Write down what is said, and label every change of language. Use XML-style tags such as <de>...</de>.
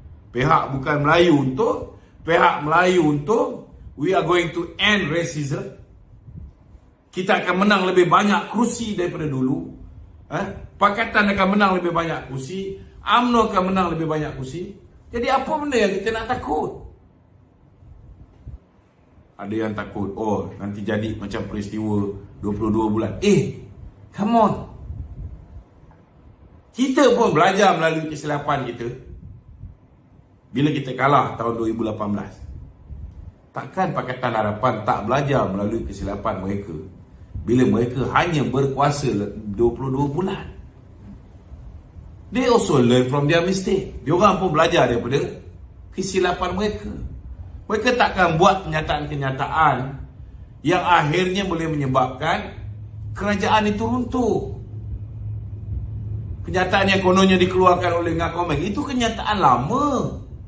<ms>Pihak bukan Melayu untung, pihak Melayu untung.</ms> <en>We are going to end racism.</en> <ms>Kita akan menang lebih banyak kerusi daripada dulu. Pakatan akan menang lebih banyak kerusi. UMNO akan menang lebih banyak kerusi. Jadi apa benda yang kita nak takut? Ada yang takut, oh nanti jadi macam peristiwa 22 bulan.</ms> <en>Come on.</en> <ms>Kita pun belajar melalui kesilapan kita. Bila kita kalah tahun 2018. Takkan Pakatan Harapan tak belajar melalui kesilapan mereka bila mereka hanya berkuasa 22 bulan.</ms> <en>They also learn from their mistake.</en> <ms>Diorang pun belajar daripada kesilapan mereka. Mereka takkan buat kenyataan-kenyataan yang akhirnya boleh menyebabkan kerajaan itu runtuh. Kenyataan yang kononnya dikeluarkan oleh Ngah Komeng itu kenyataan lama.</ms>